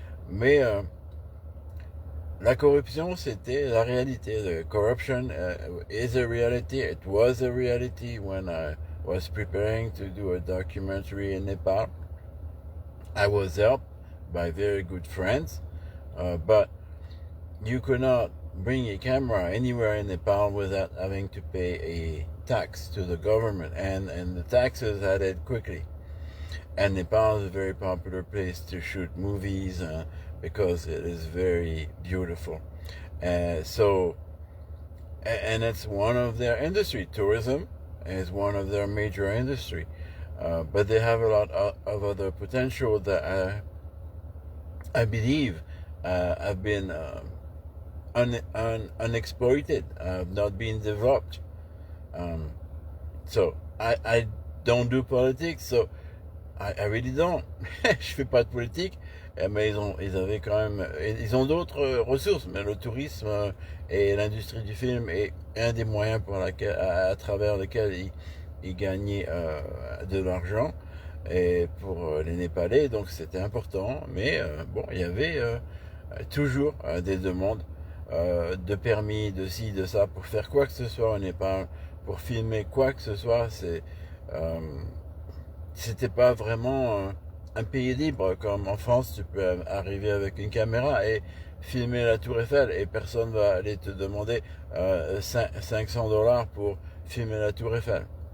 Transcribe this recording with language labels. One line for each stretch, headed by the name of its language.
French: Mais la corruption, c'était la réalité.
English: The corruption is a reality. It was a reality when I was preparing to do a documentary in Nepal. I was helped by very good friends, but you could not bring a camera anywhere in Nepal without having to pay a tax to the government, and the taxes added quickly. And Nepal is a very popular place to shoot movies because it is very beautiful. And it's one of their industry. Tourism is one of their major industry. But they have a lot of other potential that I believe have been unexploited, not being developed. So I don't do politics, so I really don't.
French: Je fais pas de politique, mais ils ont d'autres ressources. Mais le tourisme et l'industrie du film est un des moyens à travers lesquels ils gagnaient de l'argent. et pour les Népalais, donc c'était important, mais bon, il y avait toujours des demandes de permis, de ci, de ça, pour faire quoi que ce soit au Népal, pour filmer quoi que ce soit, euh, c'était pas vraiment un pays libre, comme en France, tu peux arriver avec une caméra et filmer la Tour Eiffel et personne va aller te demander 500 dollars pour filmer la Tour Eiffel.